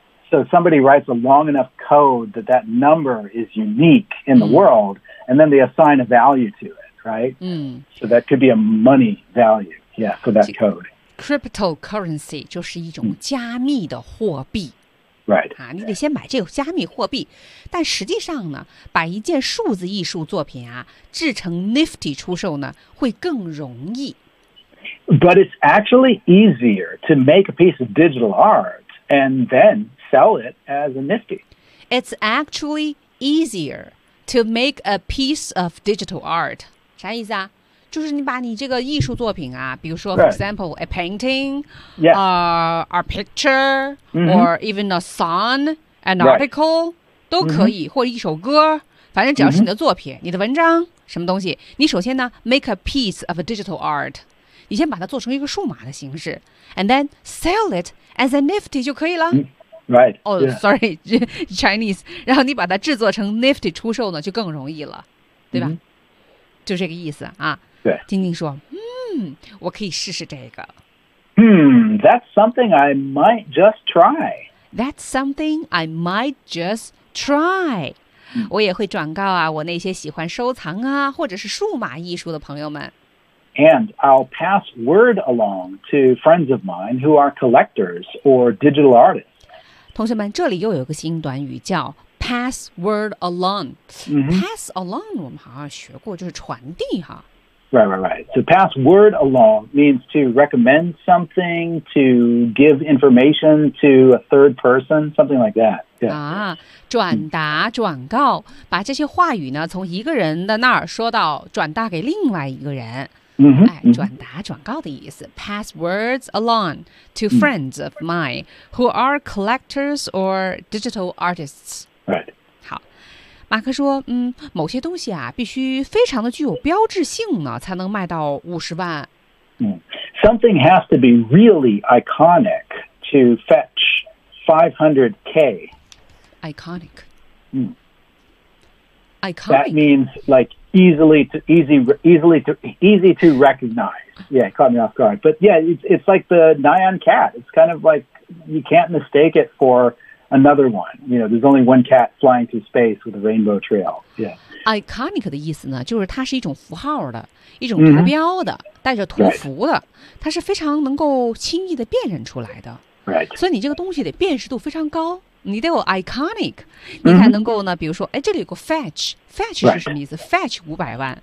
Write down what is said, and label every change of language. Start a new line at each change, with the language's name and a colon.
English: So somebody writes a long enough code that that number is unique in the world, and then they assign a value to it, right? So that could be a money value, yeah, for that code.
Chinese: Cryptocurrency 就是一种加密的货币。
English: Right.
Chinese: 啊，你得先买这个加密货币，但实际上呢，把一件数字艺术作品啊制成 Nifty 出售呢，会更容易。
English: But it's actually easier to make a piece of digital art and then sell it as a Nifty. It's actually easier to make a piece of digital art.
Chinese: 啥意思啊？就是你把你这个艺术作品啊，比如说
English: for example a painting, a picture, or even a song, an article,
Chinese: 都可以，或者一首歌，反正只要是你的作品，你的文章，什么东西，你首先呢
English: make a piece of a digital art,
Chinese: 你先把它做成一个数码的形式 ，
English: and then sell it as a Nifty
Chinese: 就可以了。
English: Sorry, Chinese.
Chinese: 然后你把它制作成 Nifty 出售呢，就更容易了，对吧？就这个意思啊。对，晶晶说，我可以试试这个。
English: That's something I might just try. That's something I might just try.
Chinese: 我也会转告啊，我那些喜欢收藏啊，或者是数码艺术的朋友们。
English: And I'll pass word along to friends of mine who are collectors or digital artists.
Chinese: 同学们，这里又有个新短语叫
English: pass word along.
Chinese: Pass along 我们好像学过，就是传递哈。
English: Right. So pass word along means to recommend something, to give information to a third person, something like that. Yeah.
Chinese: 啊，转达、转告，把这些话语呢从一个人的那儿说到转达给另外一个人。哎，转达、转告的意思。
English: Pass words along to friends of mine who are collectors or digital artists. Right.
Chinese: 马克说，某些东西啊必须非常的具有标志性呢才能卖到50万。
English: Something has to be really iconic to fetch 500K. Iconic. Iconic. That means like easy to recognize. Yeah, it caught me off guard. But yeah, it's like the Nyan cat. It's kind of like you can't mistake it for... Another one, you know, there's only one cat flying through space with a rainbow trail. Yeah.
Chinese: Iconic 的意思呢，就是它是一种符号的，一种图标的，带着图符的，它是非常能够轻易的辨认出来的。
English: Right.
Chinese: 所以你这个东西得辨识度非常高，你得有 iconic， 你才能够呢，比如说，哎，这里有个 fetch 是什么意思 ？Fetch 50万。